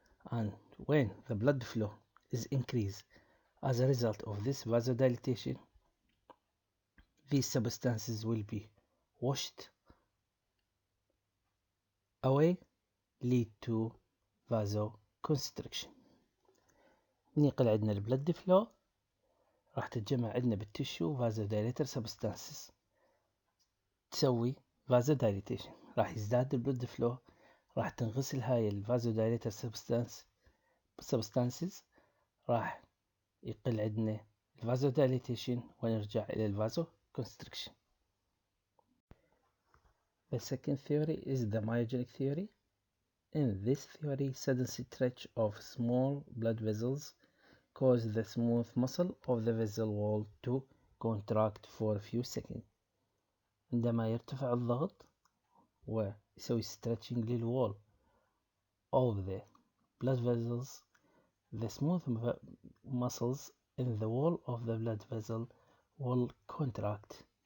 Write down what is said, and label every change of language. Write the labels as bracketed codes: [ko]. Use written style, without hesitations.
[en] And when the blood flow is increased as a result of this vasodilatation, these substances will be washed away, lead to vasoconstriction. [ar] نقل عندنا البلد فلو راح تتجمع عندنا بالتشو [en] vasodilator substances [ar] تسوي vasodilatation، راح يزداد البلد فلو، راح تنغسل هاي الفازودايليتر substances، راح يقل عندنا vasodilatation ونرجع إلى الفازو constriction. [en] The second theory is the myogenic theory. In this theory, sudden stretch of small blood vessels cause the smooth muscle of the vessel wall to contract for a few seconds. [ar] عندما يرتفع الضغط ويسوي stretching للwall [en] of the blood vessels, the smooth muscles in the wall of the blood vessel will contract.